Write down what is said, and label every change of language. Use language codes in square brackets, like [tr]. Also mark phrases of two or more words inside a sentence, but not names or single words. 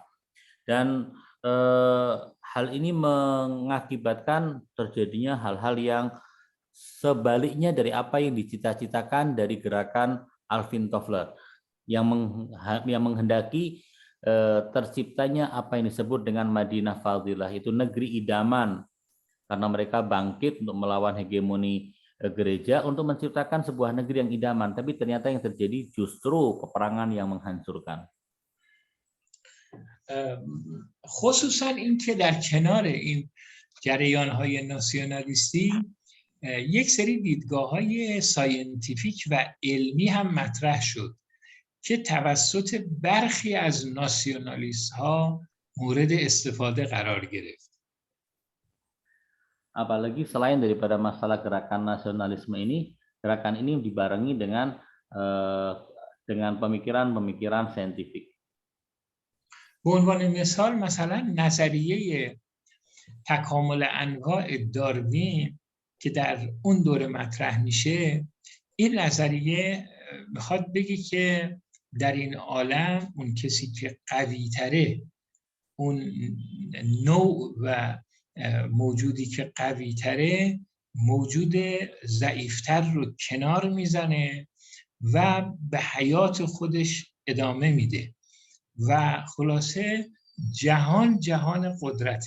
[id] Dan hal ini mengakibatkan terjadinya hal-hal yang sebaliknya dari apa yang dicita-citakan dari gerakan Alvin Toffler yang menghendaki terciptanya apa yang disebut dengan [ar] مدينة فاضلة, [id] itu negeri idaman, karena mereka bangkit untuk melawan hegemoni gereja untuk menciptakan sebuah negeri yang idaman, tapi ternyata yang terjadi justru peperangan yang menghancurkan. [fa] خصوصا این که در کنار این جریان‌های ناسیونالیستی یک سری دیدگاه‌های ساینتیفیک و علمی هم مطرح شد که توسط برخی از ناسیونالیست‌ها مورد استفاده قرار گرفت. [id] Apalagi selain daripada masalah gerakan nasionalisme ini, gerakan ini dibarengi dengan pemikiran-pemikiran saintifik. [fa] به عنوان مثال مثلا نظریه تکامل انواع داروین که در اون دوره مطرح میشه، این نظریه میخواد بگه که در این عالم اون کسی که قوی تره، اون نوع و موجودی که قوی تره موجود ضعیفتر رو کنار میزنه و به حیات خودش ادامه میده و خلاصه جهان قدرته.